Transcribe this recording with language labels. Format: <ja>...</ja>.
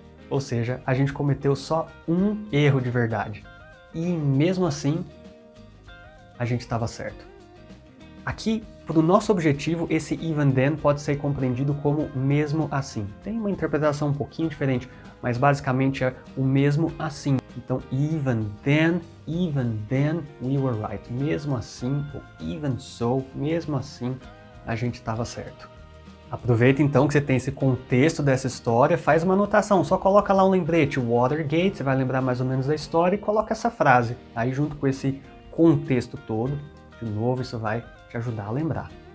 <pt>Ou seja, a gente cometeu só um erro de verdade. E mesmo assim, a gente estava certo. Aqui, para o nosso objetivo, esse even then pode ser compreendido como mesmo assim. Tem uma interpretação um pouquinho diferente, mas basicamente é o mesmo assim. Então,</pt> <en>even then we were right.</en> <pt>Mesmo assim, ou even so, mesmo assim, a gente estava certo. Aproveita então que você tem esse contexto dessa história, faz uma anotação, só coloca lá um lembrete, Watergate, você vai lembrar mais ou menos da história e coloca essa frase. Aí junto com esse contexto todo, de novo, isso vai te ajudar a lembrar.</pt>